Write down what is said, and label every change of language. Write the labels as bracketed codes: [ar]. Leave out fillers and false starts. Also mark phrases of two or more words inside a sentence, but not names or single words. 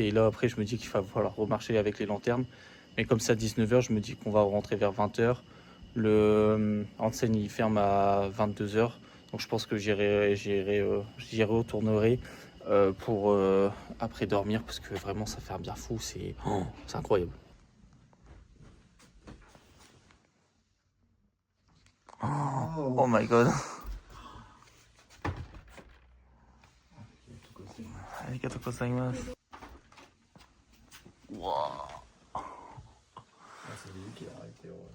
[fr] Et là, après, je me dis qu'il va falloir remarcher avec les lanternes. Mais comme c'est à 19h, je me dis qu'on va rentrer vers 20h. Le enseigne, il ferme à 22h. Donc, je pense que j'y retournerai pour après dormir parce que vraiment, ça fait un bien fou. C'est incroyable. [en] Oh my god. [ja] ありがとうございます. [fr] Wow. C'est lui qui a arrêté.